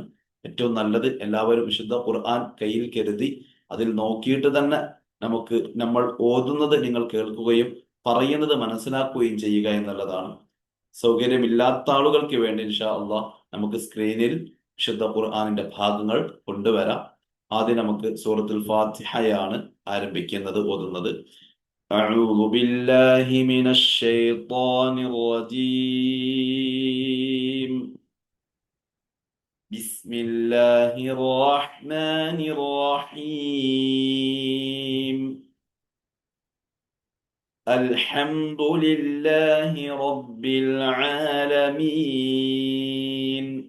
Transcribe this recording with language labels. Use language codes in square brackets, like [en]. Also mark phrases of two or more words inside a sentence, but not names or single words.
[ml] ഏറ്റവും നല്ലത് എല്ലാവരും വിശുദ്ധ ഖുർആൻ കയ്യിൽ കരുതി അതിൽ നോക്കിയിട്ട് തന്നെ നമ്മൾ ഓതുന്നത് നിങ്ങൾ കേൾക്കുകയും പറയുന്നത് മനസ്സിലാക്കുകയും ചെയ്യുക എന്നുള്ളതാണ്. സൗകര്യമില്ലാത്ത ആളുകൾക്ക് വേണ്ടി [ar] إن شاء الله [ml] നമുക്ക് സ്ക്രീനിൽ വിശുദ്ധ ഖുർആനിന്റെ ഭാഗങ്ങൾ കൊണ്ടുവരാം. ആദ്യം നമുക്ക് സൂറത്തുൽ ഫാത്തിഹയാണ് ആരംഭിക്കുന്നത്, ഓതുന്നത്. [ar] أعوذ بالله من الشيطان الرجيم. بسم الله الرحمن الرحيم. الحمد لله رب العالمين.